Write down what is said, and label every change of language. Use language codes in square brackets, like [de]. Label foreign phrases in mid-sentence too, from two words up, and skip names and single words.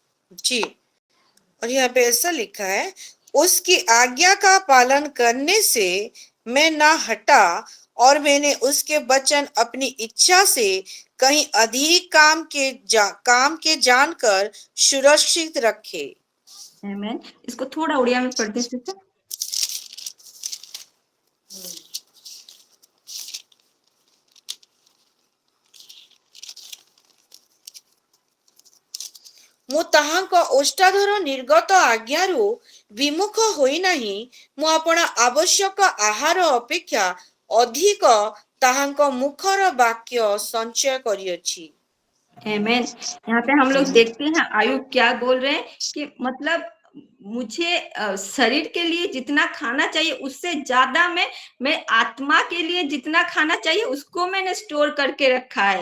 [hi] जी, और यहाँ पे ऐसा लिखा है, उसकी आज्ञा का पालन करने से मैं ना हटा, और मैंने उसके वचन अपनी इच्छा से कहीं अधिक काम के जानकर सुरक्षित रखे। आमेन। इसको थोड़ा उड़िया में पढ़ दे सिस्टर। [or] ମୁଁ ତାହାଙ୍କ ଓଷ୍ଠାଧର ନିର୍ଗତ ଆଜ୍ଞାରୁ ବିମୁଖ ହୋଇନାହିଁ। ମୁଁ ଆପଣ ଆବଶ୍ୟକ ଆହାର ଅପେକ୍ଷା ଅଧିକ ତାହାଙ୍କ ମୁଖର ବାକ୍ୟ ସଞ୍ଚୟ କରିଅଛି। [hi] आमेन। यहाँ पे हम लोग देखते हैं आयुब क्या बोल रहे हैं कि मतलब मुझे शरीर के लिए जितना खाना चाहिए उससे ज्यादा मैं आत्मा के लिए जितना खाना चाहिए उसको मैंने स्टोर करके रखा है।